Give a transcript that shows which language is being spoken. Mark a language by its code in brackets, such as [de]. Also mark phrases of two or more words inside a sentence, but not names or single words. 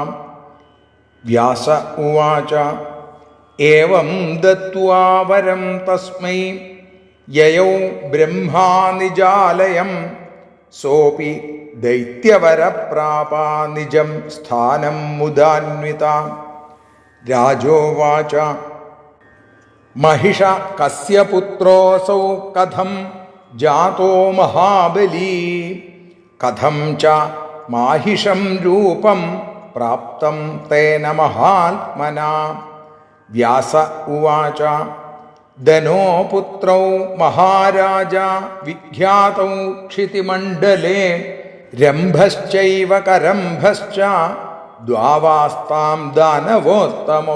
[sa] വ്യാസ ഉവാച ഏവം ദത്വാ വരം തസ്മൈ യയൗ ബ്രഹ്മാ നിജാലയം സോപി ദൈത്യവരപ്രാപ നിജം സ്ഥാനം മുദാന്വിത. രാജോവാച महिष कस्य पुत्रोऽसौ कथं जातो महाबली कथं च माहिषं रूपं प्राप्तं तेन महात्मना। व्यास उवाच धनो पुत्रौ महाराजा विख्यातौ क्षितिमण्डले रम्भश्चैव करम्भश्च द्वावास्तां दानवोत्तमौ।